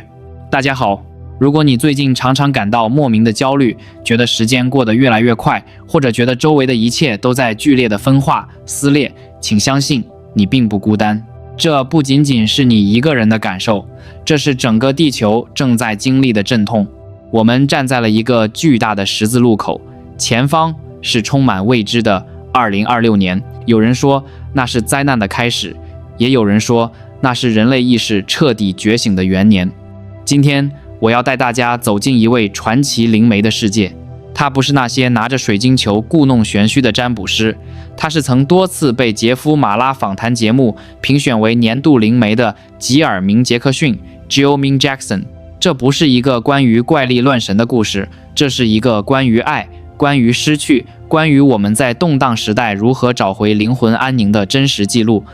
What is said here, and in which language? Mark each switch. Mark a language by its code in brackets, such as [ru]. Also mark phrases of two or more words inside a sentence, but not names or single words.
[zh] 大家好，如果你最近常常感到莫名的焦慮，覺得時間過得越來越快，或者覺得周圍的一切都在劇烈的分化、撕裂，請相信你並不孤單。這不僅僅是你一個人的感受，這是整個地球正在經歷的陣痛。我們站在了一個巨大的十字路口，前方是充滿未知的2026年。有人說那是災難的開始，也有人說那是人類意識徹底覺醒的元年。今天我要帶大家走進一位傳奇靈媒的世界。他不是那些拿着水晶球故弄玄虛的占卜師，他是曾多次被傑夫·馬拉訪談節目評選為年度靈媒的吉爾·明傑克遜 （Jill Ming Jackson）。這不是一個關於怪力亂神的故事，這是一個關於愛、關於失去、關於我們在動盪時代如何找回靈魂安寧的真實記錄。